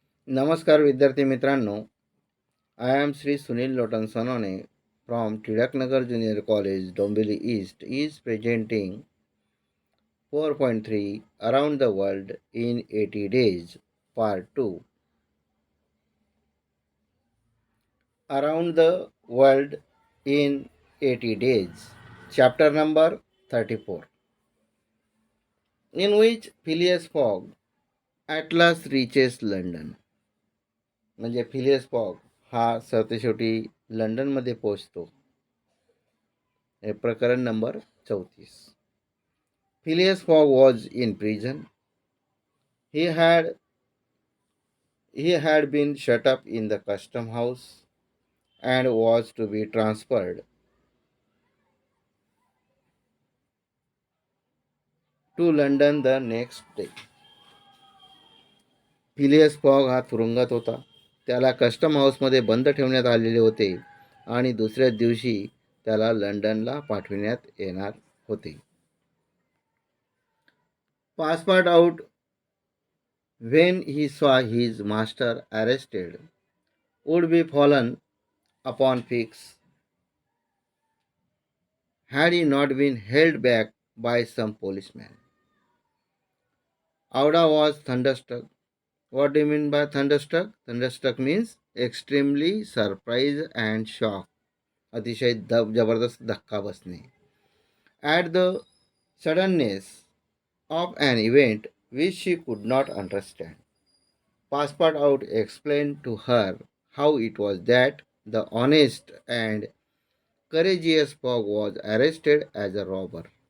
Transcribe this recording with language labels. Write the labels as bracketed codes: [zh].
[mr] नमस्कार विद्यार्थी मित्रांनो. [en] I am Shri Sunil Lotan Sonone from Tiraknagar Junior College, Dombili East is presenting 4.3 Around the World in 80 Days, Part 2. Around the World in 80 Days, Chapter number 34, in which Phileas Fogg at last reaches London. [mr] म्हणजे Phileas fog हा सरतेशेवटी लंडनमध्ये पोहोचतो. हे प्रकरण number 34. [en] Phileas Fogg was in prison. He had he had been shut up in the custom house and was to be transferred to London the next day. [mr] Phileas fog हा तुरुंगात होता. त्याला custom हाऊसमध्ये बंद ठेवण्यात आलेले होते आणि दुसऱ्याच दिवशी त्याला लंडनला पाठविण्यात येणार होते. [en] Passport out when he saw his master arrested would be fallen upon Fix had he not been held back by some policeman. Auda was thunderstruck. What do you mean by thunderstruck? Thunderstruck means extremely surprised and shocked. [mr] अतिशय जबरदस्त धक्का बसणे. [en] At the suddenness of an event which she could not understand. Passport out explained to her how it was that the honest and courageous Fogg was arrested as a robber.